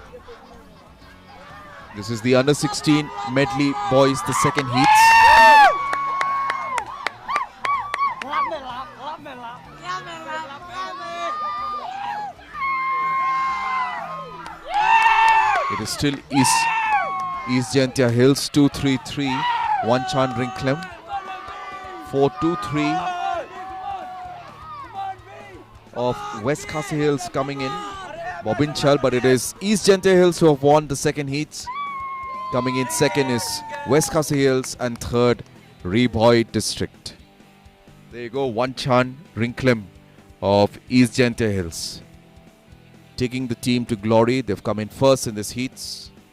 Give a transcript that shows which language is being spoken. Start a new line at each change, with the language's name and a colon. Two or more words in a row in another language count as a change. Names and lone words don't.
English: This is the under 16 medley boys, the second heats. It is still East Genter Hills 233, Wanchan Rinklem 423 of West Khasi Hills coming in, Bobbin Chal, but it is East Genter Hills who have won the second heats. Coming in second is West Khasi Hills and third Reboy district. There you go, Wanchan Rinklem of East Genter Hills. Taking the team to glory. They've come in first in this heats.